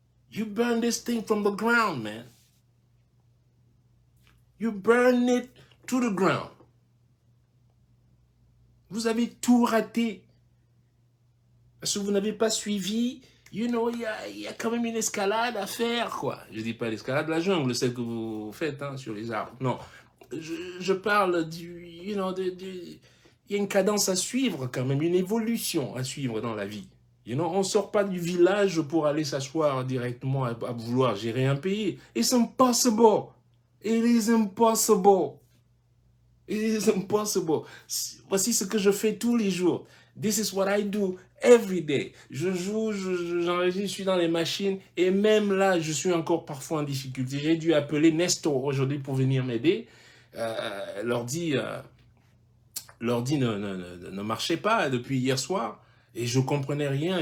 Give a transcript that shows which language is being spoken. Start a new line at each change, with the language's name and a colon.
English: You burn this thing from the ground, man. You burn it to the ground.
French: Vous avez tout raté. Parce que vous n'avez pas suivi,
English: you know,
French: il y a quand même une escalade à faire, quoi. Je ne dis pas l'escalade de la jungle, celle que vous faites hein, sur les arbres. Non, je parle
English: you know,
French: il y a une cadence à suivre quand même, une évolution à suivre dans la vie.
English: You know,
French: on ne sort pas du village pour aller s'asseoir directement à vouloir gérer un pays.
English: It's impossible. It is impossible. It's impossible.
French: Voici ce que je fais tous les jours.
English: This is what I do every day.
French: Je joue, j'enregistre, je suis dans les machines et même là, je suis encore parfois en difficulté. J'ai dû appeler Nestor aujourd'hui pour venir m'aider. L'ordi ne marchait pas depuis hier soir et je comprenais rien.